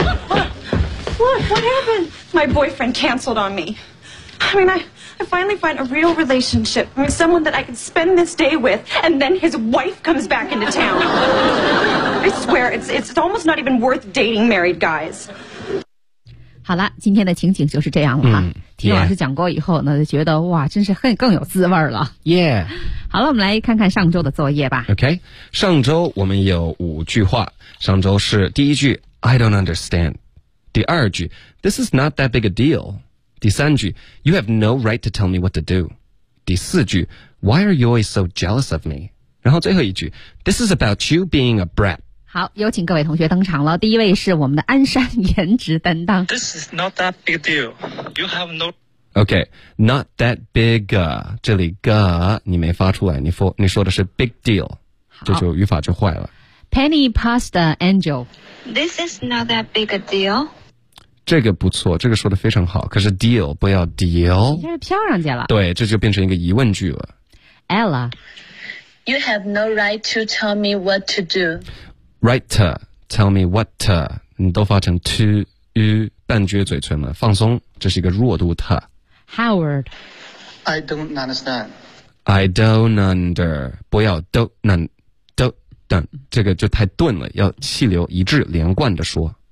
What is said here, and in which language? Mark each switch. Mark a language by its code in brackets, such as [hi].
[en] What happened? My boyfriend canceled on me. I mean, I finally find a real relationship. I mean, someone that I can spend this day with, and then his wife comes back into town. I swear, it's almost not even worth dating married guys. [zh] 好了，今天的情景就是这样了哈。嗯，听老师讲过以后呢，就觉得哇，真是更有滋味了。 [en] Yeah. [zh] 好了，我们来看看上周的作业吧。 OK. 上周我们有五句话。上周是第一句 [en] I don't understand. [zh] 第二句 [en] This is not that big a deal. [zh] 第三句 [en] You have no right to tell me what to do. [zh] 第四句 [en] Why are you always so jealous of me? [zh] 然后最后一句 [en] This is about you being a brat. [zh] 好，有请各位同学登场了。第一位是我们的安山颜值担当。 [en] This is not that big a deal. You have no... [zh] OK, [en] not that big a... [zh] 这里 ga 你没发出来，你说的是 big deal. 这就语法就坏了。 [en] Penny Pasta Angel. This is not that big a deal. [zh] 这个不错，这个说的非常好，可是 deal 不要 deal，这是飘上去了，对，这就变成一个疑问句了。 [en] Ella You have no right to tell me what to do. Right to tell me what to， [zh] 你都发成 to you， 半撅嘴唇了，放松，这是一个弱度 to。 [en] Howard I don't understand. I don't under [zh] 不要 don't don't， 这个就太钝了，要气流一致连贯的说。